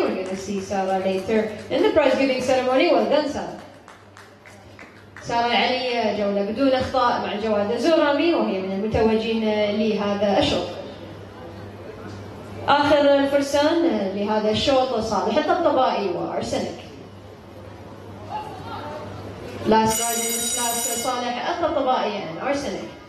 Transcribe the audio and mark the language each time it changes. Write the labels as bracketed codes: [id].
[en] We're going to see Sarah later in the prize giving ceremony. Well done, Sarah. [ar] Sarah Al-Ali جولة بدون أخطاء مع جواد زورامي وهي من المتوجين لهذا الشوط. آخر الفرسان لهذا الشوط صالح الطبطبائي وأرسنك. [en] Last ride in this class صالح الطبطبائي and أرسنك.